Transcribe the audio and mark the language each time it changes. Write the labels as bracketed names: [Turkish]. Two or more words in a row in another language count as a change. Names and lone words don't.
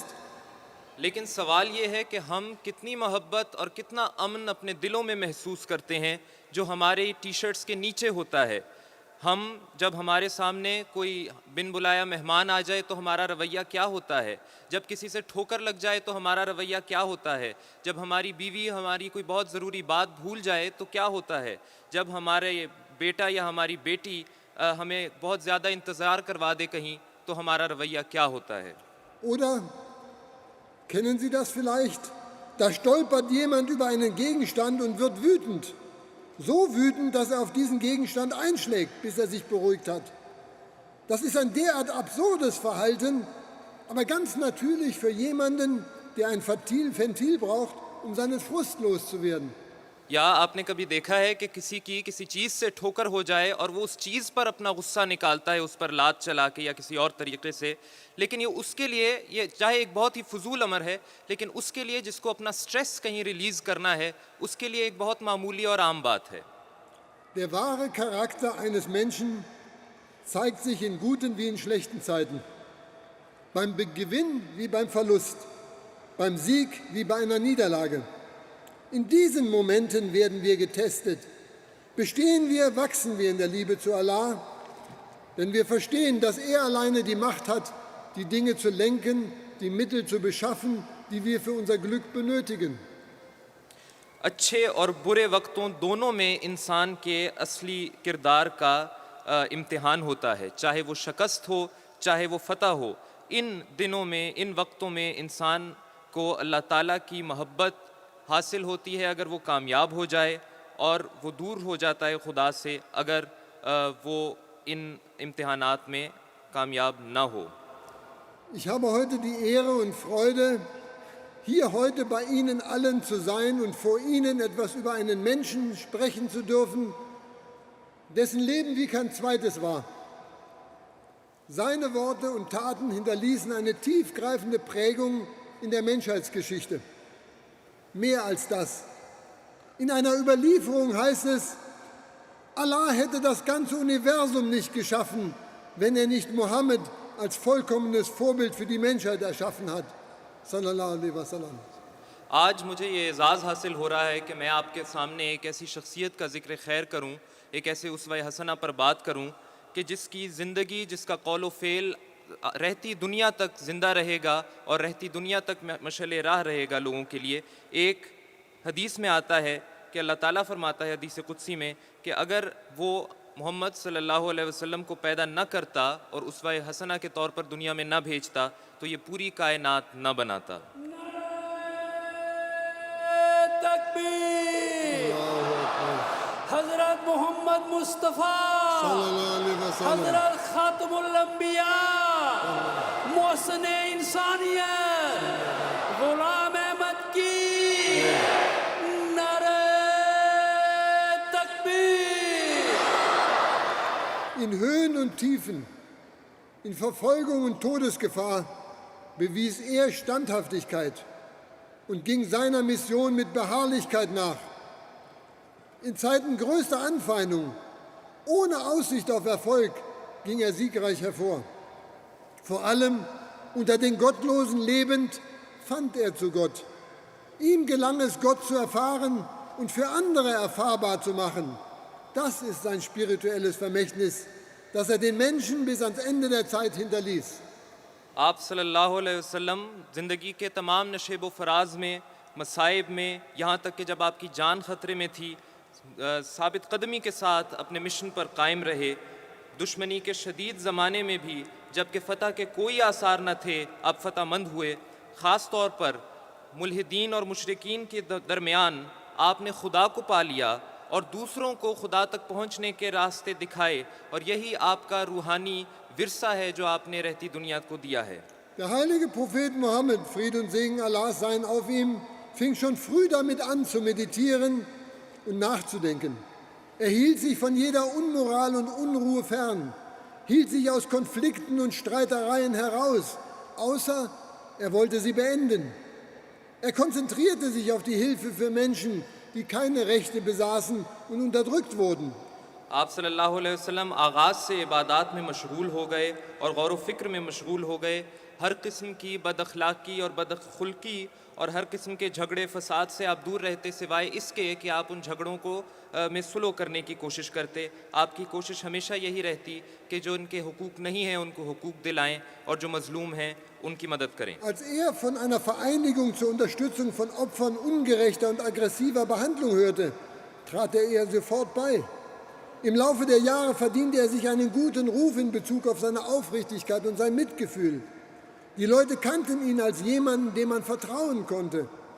[Urdu] لیکن سوال یہ ہے کہ ہم کتنی محبت اور کتنا امن اپنے دلوں میں محسوس کرتے ہیں جو ہمارے ٹی شرٹس کے نیچے ہوتا ہے. ہم جب ہمارے سامنے کوئی بن بلایا مہمان آ جائے تو ہمارا رویہ کیا ہوتا ہے، جب کسی سے ٹھوکر لگ جائے تو ہمارا رویہ کیا ہوتا ہے، جب ہماری بیوی ہماری کوئی بہت ضروری بات بھول جائے تو کیا ہوتا ہے، جب ہمارے بیٹا یا ہماری بیٹی ہمیں بہت زیادہ انتظار کروا دے کہیں تو ہمارا رویہ کیا ہوتا ہے. [German] Oder kennen Sie das vielleicht? Da stolpert jemand über einen Gegenstand und wird wütend. So wütend, dass er auf diesen Gegenstand einschlägt, bis er sich beruhigt hat. Das ist ein derart absurdes Verhalten, aber ganz natürlich für jemanden, der ein Ventil braucht, um seinen Frust loszuwerden. [Urdu] یا آپ نے کبھی دیکھا ہے کہ کسی چیز سے ٹھوکر ہو جائے اور وہ اس چیز پر اپنا غصہ نکالتا ہے، اس پر لات چلا کے یا کسی اور طریقے سے، لیکن یہ اس کے لیے یہ چاہے ایک بہت ہی فضول امر ہے، لیکن اس کے لیے جس کو اپنا سٹریس کہیں ریلیز کرنا ہے اس کے لیے ایک بہت معمولی اور عام بات ہے. [German] Der wahre Charakter eines Menschen zeigt sich in guten wie in schlechten Zeiten. Beim Gewinn wie beim Verlust, beim Sieg wie bei einer Niederlage. In diesen Momenten werden wir getestet. Bestehen wir, wachsen wir in der Liebe zu Allah, denn wir verstehen, dass er alleine die Macht hat, die Dinge zu lenken, die Mittel zu beschaffen, die wir für unser Glück benötigen. [Urdu] اچھے اور برے وقتوں دونوں میں انسان کے اصلی کردار کا امتحان ہوتا ہے، چاہے وہ شکست ہو چاہے وہ فتح ہو. ان دنوں میں، ان وقتوں میں انسان کو اللہ تعالیٰ کی محبت حاصل ہوتی ہے اگر وہ کامیاب ہو جائے، اور وہ دور ہو جاتا ہے خدا سے اگر وہ ان امتحانات میں کامیاب نہ ہو. [German] Ich habe heute die Ehre und Freude, hier heute bei Ihnen allen zu sein und vor Ihnen etwas über einen Menschen sprechen zu dürfen, dessen Leben wie kein zweites war. Seine Worte und Taten hinterließen eine tiefgreifende Prägung in der Menschheitsgeschichte. Mehr als das. In einer Überlieferung heißt es, Allah hätte das ganze Universum nicht geschaffen, wenn er nicht Mohammed als vollkommenes Vorbild für die Menschheit erschaffen hat. [Arabic] صلى الله عليه وسلم. [Urdu] آج مجھے یہ اعزاز حاصل ہو رہا ہے کہ میں آپ کے سامنے ایک ایسی شخصیت کا ذکر خیر کروں، ایک ایسے اسوہ حسنہ پر بات کروں کہ جس کی زندگی، جس کا قول فعل رہتی دنیا تک زندہ رہے گا اور رہتی دنیا تک مشعل راہ رہے گا لوگوں کے لیے. ایک حدیث میں آتا ہے کہ اللہ تعالیٰ فرماتا ہے حدیث قدسی میں کہ اگر وہ محمد [Arabic] صلى الله عليه وسلم [Urdu] کو پیدا نہ کرتا اور اسوہ حسنہ کے طور پر دنیا میں نہ بھیجتا تو یہ پوری کائنات نہ بناتا. تکبیر۔ مصطفیٰ [Arabic] صلى الله عليه وسلم, [Urdu] حضرت خاتم الانبیاء محسن انسانیت غلام احمد کی نعرہ تکبیر. [German] In Höhen und Tiefen, in Verfolgung und Todesgefahr bewies er Standhaftigkeit und ging seiner Mission mit Beharrlichkeit nach. In Zeiten größter Anfeindung, ohne Aussicht auf Erfolg, ging er siegreich hervor. Vor allem unter den Gottlosen lebend fand er zu Gott. Ihm gelang es, Gott zu erfahren und für andere erfahrbar zu machen. Das ist sein spirituelles Vermächtnis, das er den Menschen bis ans Ende der Zeit hinterließ. [Urdu] آپ [Arabic] صلى الله عليه وسلم [Urdu] زندگی کے تمام نشیب و فراز میں، مصائب میں، یہاں تک کہ جب آپ کی جان خطرے میں تھی، ثابت قدمی کے ساتھ اپنے مشن پر قائم رہے. دشمنی کے شدید زمانے میں بھی جبکہ فتح کے کوئی آثار نہ تھے، اب فتح مند ہوئے. خاص طور پر ملحدین اور مشرکین کے درمیان آپ نے خدا کو پا لیا اور دوسروں کو خدا تک پہنچنے کے راستے دکھائے، اور یہی آپ کا روحانی ورثہ ہے جو آپ نے رہتی دنیا کو دیا ہے. [German] Der heilige Prophet Mohammed, Friede und Segen Allahs seien auf ihm, fing schon früh damit an zu meditieren und nachzudenken. Er hielt sich von jeder Unmoral und Unruhe fern, hielt sich aus Konflikten und Streitereien heraus, außer er wollte sie beenden. Er konzentrierte sich auf die Hilfe für Menschen, die keine Rechte besaßen und unterdrückt wurden. [Urdu] آپ [Arabic] صلى الله عليه وسلم [Urdu] آغاز سے عبادت میں مشغول ہو گئے اور غور و فکر میں مشغول ہو گئے. ہر قسم کی بداخلاقی اور بدخلقی اور ہر قسم کے جھگڑے فساد سے آپ دور رہتے، سوائے اس کے کہ آپ ان جھگڑوں کو میں صلح کرنے کی کوشش کرتے. آپ کی کوشش ہمیشہ یہی رہتی کہ جو ان کے حقوق نہیں ہیں ان کو حقوق دلائیں اور جو مظلوم ہیں ان کی مدد کریں. [German] Als er von einer Vereinigung zur Unterstützung von Opfern ungerechter und aggressiver Behandlung hörte, trat er ihr sofort bei. Im Laufe der Jahre verdiente er sich einen guten Ruf in Bezug auf seine Aufrichtigkeit und sein Mitgefühl. Die Leute kannten ihn als jemanden, dem man vertrauen konnte.